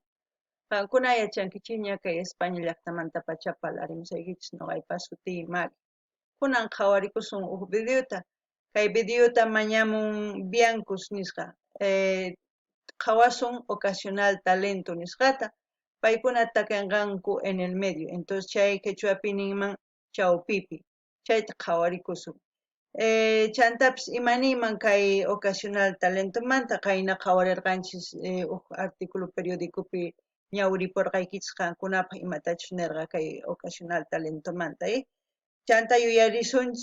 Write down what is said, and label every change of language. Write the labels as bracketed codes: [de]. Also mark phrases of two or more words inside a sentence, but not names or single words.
[qu] Qankuna yachankichikña kay España llaqtamanta pacha parlarimusaykichik noqaypas suti Mari. Kunan qhawarikusun huk videota. Kay videota mañamun Biancus nisqa. Qhawasun ocasional talento nisqata. Paykuna takinqanku [es] en el medio. [qu] Entonces chay quechuapi ninman chawpipi. Chayta qhawarikusun. Chantapis imaniman kay ocasional talento manta kayna qhawarirqanchis huk artículo periódicopi ñawriporqaykichis qankunapaq imatachus nirqa kay ocasional talento manta chanta yuyarisunchis